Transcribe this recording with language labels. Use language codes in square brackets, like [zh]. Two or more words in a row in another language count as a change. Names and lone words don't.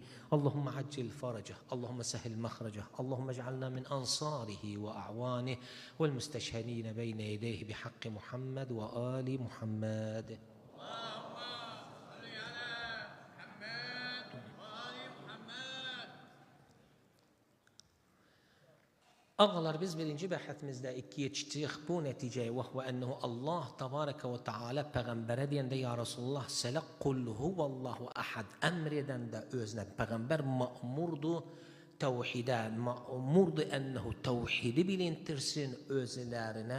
[ar] اللهم عجل فرجه، اللهم سهل مخرجه، اللهم اجعلنا من أنصاره وأعوانه والمستشهدين بين يديه بحق محمد وآل محمد. اللهم صل على محمد وآل محمد. [az] Ağalar, biz birinci bəhətimizdə ikiyə çıxdıq bu nəticəyə, [ar] وهو أنه الله تبارك وتعالى [az] Peyğəmbərə deyəndə [ar] يا رسول الله [az] sələ [ar] قل هو الله أحد [az] əmr edəndə özünə Peyğəmbər ma'murdur təvhidə, ma'murdur ənəhu təvhidi bilintirsin özlərinə.